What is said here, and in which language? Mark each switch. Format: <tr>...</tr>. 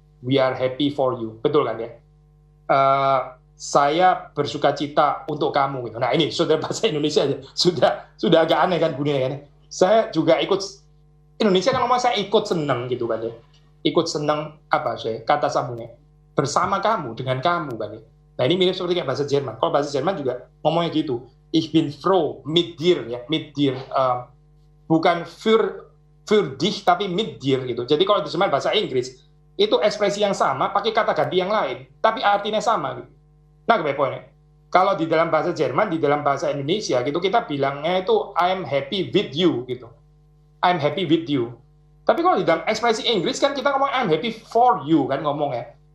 <en>We are happy for you,</en> <id>betul kan ya. Saya bersuka cita untuk kamu gitu. Nah ini sudah bahasa Indonesia aja sudah agak aneh kan bunyinya kan. Saya juga ikut Indonesia kan ngomong saya ikut senang gitu kan ya. Ikut senang kata sambungnya bersama kamu, dengan kamu kan ya. Nah ini mirip seperti kayak bahasa Jerman. Kalau bahasa Jerman juga ngomongnya gitu.</id> <de>Ich bin froh mit dir</de> <id>ya,</id> <de>mit dir.</de> <id>Bukan</id> <de>für dich</de> <id>tapi</id> <de>mit dir</de> <id>gitu. Jadi kalau diterjemahkan bahasa Inggris itu ekspresi yang sama pakai kata ganti yang lain, tapi artinya sama gitu. Nah, poinnya. Kalau di dalam bahasa Jerman, di dalam bahasa Indonesia gitu kita bilangnya itu</id> <en>I'm happy with you</en> <id>gitu. I'm happy with you. Tapi kalau di dalam ekspresi Inggris kan kita ngomong</id> <en>I'm happy for you</en> <id>kan ngomongnya.</id>